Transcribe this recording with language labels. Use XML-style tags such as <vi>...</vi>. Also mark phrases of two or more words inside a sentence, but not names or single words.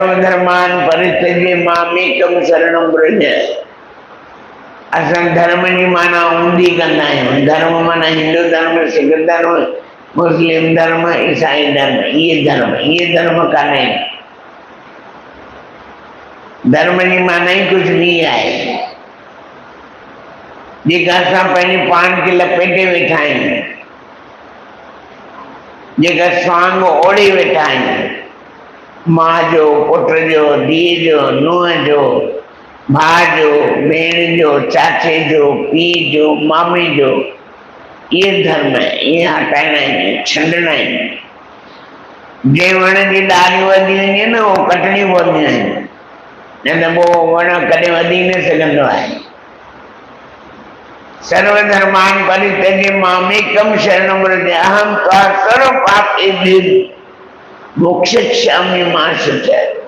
<sa>धर्मान परित्यज्य मामेकम शरणम ब्रज।</sa> <sd>असां धर्म जी माना ऊंधी कंदा आहियूं। धर्म माना हिंदू धर्म, सिख धर्म, मुस्लिम धर्म, ईसाई धर्म। ये धर्म कान्हे। धर्म जी माना ही</sd> <hi>कुछ भी</hi> <sd>आहे जेका असां पंहिंजे पान खे लपेटे वेठा आहियूं, जेका स्वांग ओढ़े वेठा आहियूं, माँ जो, पुट जो, धीअ जो, नुंहं जो, भाउ जो, भेण जो, चाचे जो, पीउ जो, मामे जो,</sd> <hi>ये धर्म है।</hi> <sd>ये हटाइणा आहिनि, छंडणा आहिनि। जे वण जी ॾाढ़ियूं वधी वञे न उहो कटणियूं पवंदियूं आहिनि, न त पोइ वण कॾहिं वधी न सघंदो आहे।</sd> <sa>सर्वधर्मान परित्यज्य मामेकम शरणम व्रज अहम त्वा सर्व पापेभ्यो मोक्षयिष्यामि मा शुचः।</sa>